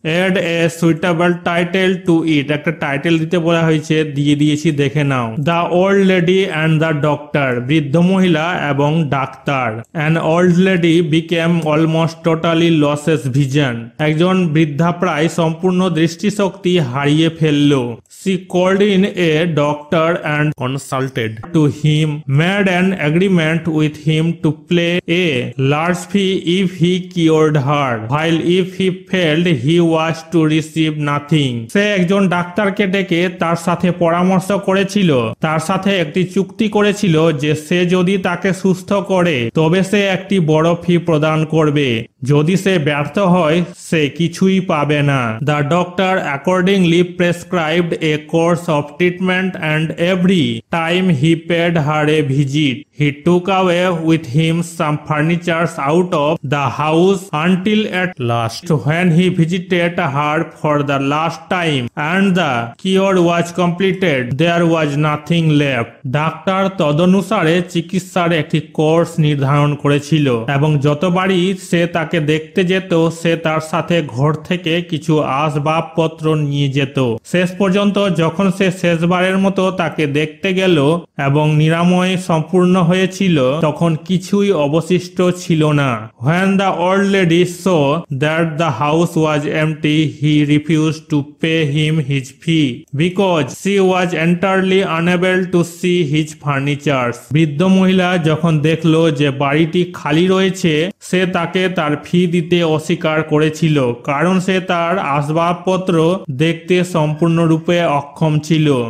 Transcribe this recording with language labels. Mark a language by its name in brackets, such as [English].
[English] add a suitable title to it, [Bangla] একটা title দিতে বলা হয়েছে, দিয়ে দিয়েছি, দেখে নাও। [English] the old lady and the doctor, [Bangla] বৃদ্ধ মহিলা এবং doctor. [English] an old lady became almost totally loses vision, [Bangla] একজন বৃদ্ধা প্রায় সম্পূর্ণ দৃষ্টিশক্তি হারিয়ে ফেললো। [English] She called in a doctor and consulted to him, made an agreement with him to play a large fee if he cured her, while if he failed he was to receive nothing. [Bangla] সে একজন ডাক্তারকে ডেকে তার সাথে পরামর্শ করেছিল, তার সাথে একটি চুক্তি করেছিল যে সে যদি তাকে সুস্থ করে তবে সে একটি বড় ফি প্রদান করবে, যদি সে ব্যর্থ হয় সে কিছুই পাবে না। [English] The doctor accordingly prescribed a course of treatment and every time he paid her a visit, he took away with him some furniture out of the house until at last when he visited her for the last time and the cure was completed there was nothing left. [Bangla] Doctor তদনুসারে চিকিৎসার একটি course নির্ধারণ করেছিল এবং যতবারই সে তাকে দেখতে যেত সে তার সাথে ঘর থেকে কিছু আসবাবপত্র নিয়ে যেত। শেষ পর্যন্ত যখন সে শেষবারের মতো তাকে দেখতে গেল এবং নিরাময় সম্পূর্ণ হয়েছিল তখন কিছুই অবশিষ্ট ছিল না। [English] When the old lady saw that the house was empty, he refused to pay him his fee because she was entirely unable to see his furniture. [Bangla] বৃদ্ধ মহিলা যখন দেখলো যে বাড়িটি খালি রয়েছে সে তাকে তার ফি দিতে অস্বীকার করেছিল কারণ সে তার আসবাবপত্র দেখতে সম্পূর্ণরূপে অক্ষম ছিল।